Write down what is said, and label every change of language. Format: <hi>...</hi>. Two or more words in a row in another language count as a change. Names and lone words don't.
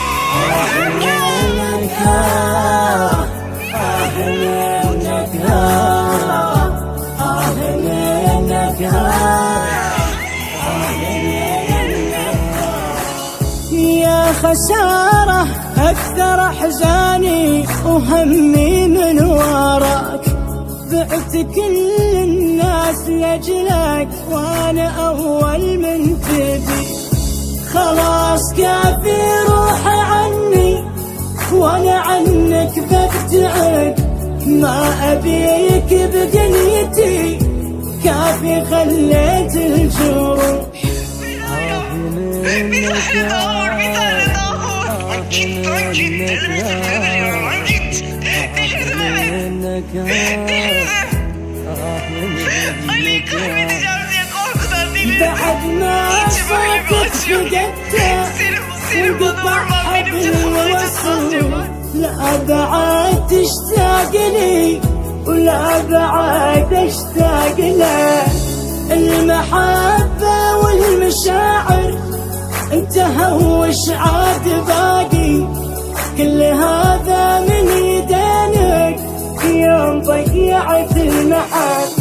<ar>يا خسارة أكثر أحزاني وهمي من وراك، بعت كل الناس لأجلك وأنا أول من تبي. خلاص كافي روحي عني وأنا عنك ببتعد، ما أبيك بدنيتي كافي خليت الجروح.</ar> <tr>Bir tane daha vur, bir tane daha vur. Lan git, lan git. Delirdim. Lan git. Delirdim evet. Delirdim. Ali kaybedeceğim diye korkudan delirdim. Hiç böyle bir acı yok. Senin bana vurman benim canımı acıtmaz Cemal.</tr> <ar>لا بعد تشتاق لي ولا بعد اشتاق له. المحبة والمشاعر انتهوا وش عاد باقي، كل هذا من يدينك يوم ضيعت المحبة.</ar>